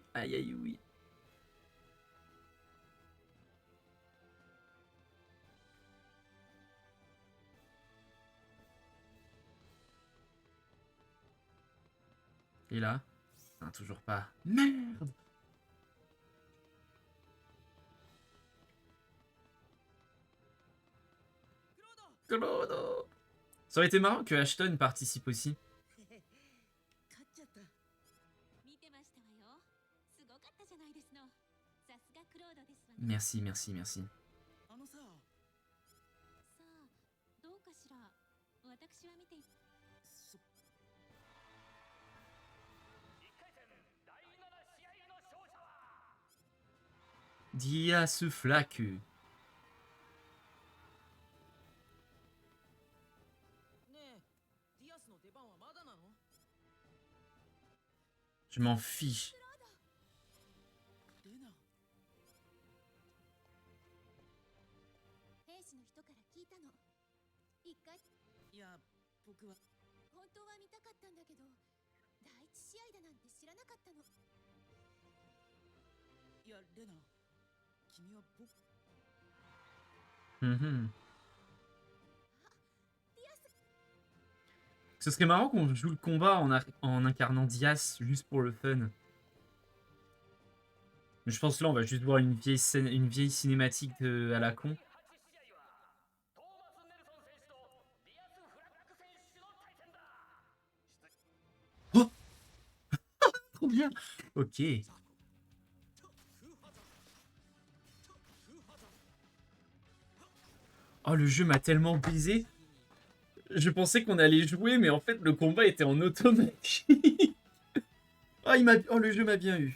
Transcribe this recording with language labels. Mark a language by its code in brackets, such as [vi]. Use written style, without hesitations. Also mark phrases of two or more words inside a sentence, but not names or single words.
[fr] Aïe aïe oui. Et là, non, toujours pas. Merde. Clodo. Ça aurait été marrant que Ashton participe aussi. [ja] 勝っちゃった。見てましたわよ。すごかったじゃないですの。さすがクロードですわね。 [fr] Merci, merci, merci. [ja] あのさ、さあ、どうかしら。私は見ていそ 1回戦第7試合の勝者は Dias Flaque. ねえ、ディアスの出番はまだなの？ [fr] Je m'en fiche. [ja] レナ。兵士の人から聞いたの。一回、いや、僕は本当は見たかったんだけど、第一試合だなんて知らなかったの。いや、レナ。君は僕。 Mhm. ディアス、 [fr] Ce serait marrant qu'on joue le combat en incarnant Dias juste pour le fun. Mais je pense que là on va juste voir une vieille scène, une vieille cinématique à la con. [ja] トーマス・ネルソン選手とディアス・フラック選手の対戦だ。 [fr] bien. Ok. Oh, le jeu m'a tellement baisé. Je pensais qu'on allait jouer, mais en fait, le combat était en automatique. Oh, oh, le jeu m'a bien eu.